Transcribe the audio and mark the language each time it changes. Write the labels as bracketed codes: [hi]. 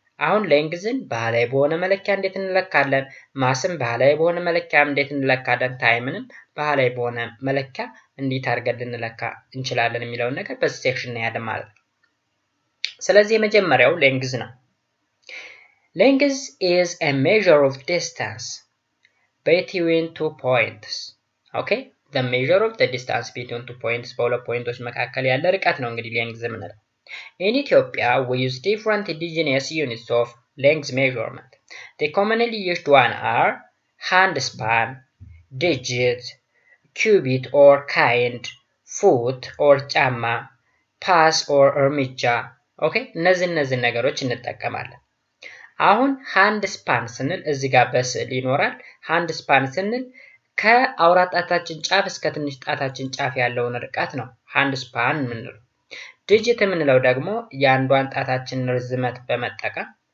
[am] አሁን ሌንግዝን ባህላዊ በሆነ መለኪያ እንዴት እንለካለን፣ ማስን ባህላዊ በሆነ መለኪያ እንዴት እንለካለን፣ ታይምንም ባህላዊ በሆነ መለኪያ እንዴት አድርገን ልንለካ እንችላለን የሚለውን ነገር በዚህ ሴክሽን እናያለን ማለት ነው። ስለዚህ የመጀመሪያው ሌንግዝ ነው። ሌንግዝ [en] is a measure of distance between two points. Okay? The measure of the distance between two points [am] በሁለት ፖይንቶች መካከል ያለ ርቀት ነው እንግዲህ ሌንግዝ የምንለው። [en] In Ethiopia, we use different indigenous units of length measurement. The commonly used one are hand span, digit, cubit or kind, foot or [am] ጫማ, [en] pass or [am] እርምጃ። ኦኬ እነዚህ ነገሮች እንጠቀማለን። አሁን ሃንድ ስፓን ስንል እዚህ ጋር በስዕል ይኖራል። ሃንድ ስፓን ስንል ከአውራ ጣታችን ጫፍ እስከ ትንሽ ጣታችን ጫፍ ያለውን ርቀት ነው ሃንድ ስፓን የምንለው። ዲጂት የምንለው ደግሞ የአንዷን ጣታችን ርዝመት በመጠቀም፣